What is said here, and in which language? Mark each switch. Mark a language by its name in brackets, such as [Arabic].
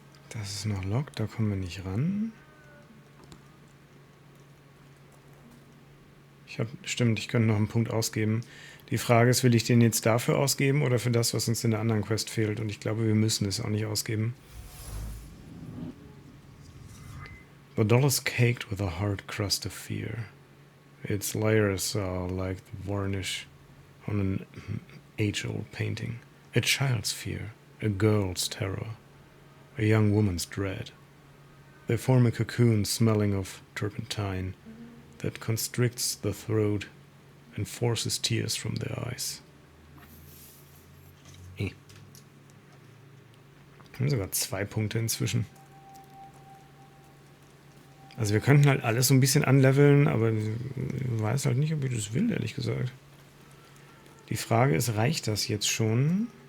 [German] Das ist noch locked, da kommen wir nicht ran. Stimmt, ich könnte noch einen Punkt ausgeben. Die Frage ist, will ich den jetzt dafür ausgeben oder für das, was uns in der anderen Quest fehlt? Und ich glaube, wir müssen es auch nicht ausgeben. [English] The doll is caked with a hard crust of fear. Its layers are like the varnish on an age-old painting. A child's fear, a girl's terror, a young woman's dread. They form a cocoon smelling of turpentine that constricts the throat and forces tears from their eyes. [German] Wir haben sogar 2 Punkte inzwischen. Also wir könnten halt alles so ein bisschen anleveln, aber ich weiß halt nicht, ob ich das will, ehrlich gesagt. Die Frage ist, reicht das jetzt schon?